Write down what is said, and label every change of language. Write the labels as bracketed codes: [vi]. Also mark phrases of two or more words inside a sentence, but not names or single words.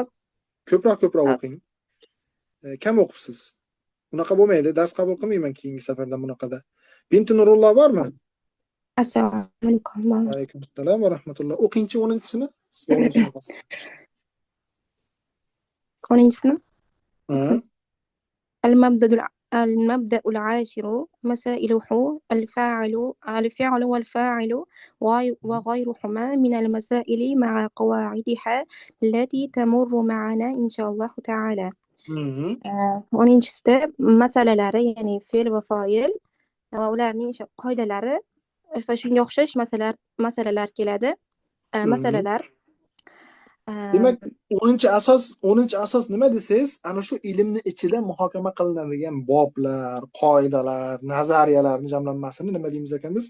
[uz] Ko'proq o'qing. Kam o'qibsiz. Bunaqa bo'lmaydi. Dars qabul qilmayman keyingi safardan bunaqada. Binti Nurulloh bormi? [ar] السلام عليكم. وعليكم السلام ورحمة الله. [uz] O'qingchi 10-sini. Sizga 10-sini qolsin. 10-sini. Ha. [ar] المبدأ العاشر مسائله الفعل والفاعل وغيرهما من المسائل مع قواعدها التي تمر معنا إن شاء الله تعالى. [uz] 10-sida masalalari, ya'ni fe'l va fa'il va ularning qoidalari va shunga o'xshash masalalar keladi. Masalalar. Demak, 10-asos nima desangiz, ana shu ilmni ichida muhokama qilinadigan boblar, qoidalar, nazariyalarning jamlanmasini nima deymiz ekan biz?